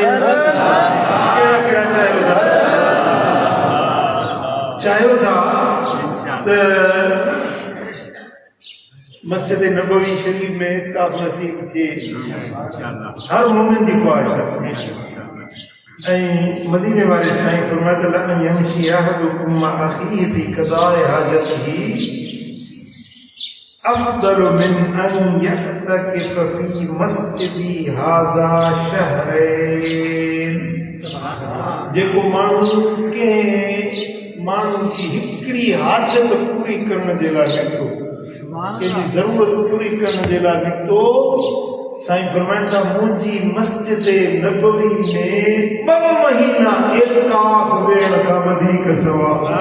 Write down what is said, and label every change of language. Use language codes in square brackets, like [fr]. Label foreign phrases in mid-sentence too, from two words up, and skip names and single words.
[sd] कहिड़ा कहिड़ा चाहियो था त मस्जिद नबवी शरीफ़ में एतिकाफ़ नसीब थिए। हर मोमिन जी ख्वाहिश आहे। ऐं मदीने वारे साईं फरमाए त [ar] لا يمشي أحدكم مع أخيه في قضاء حاجته أفضل من أن يعتكف في مسجدي هذا شهرين. [sd] जेको माण्हू कंहिं माण्हू जी हिकिड़ी हाजत पूरी करण जे लाइ निकितो, कंहिंजी ज़रूरत पूरी करण जे लाइ निकितो, साईं फरमाइनि था मुंहिंजी मस्जिद नबवी में 2 महीना एतिकाफ़ वेहण खां वधीक सवाब।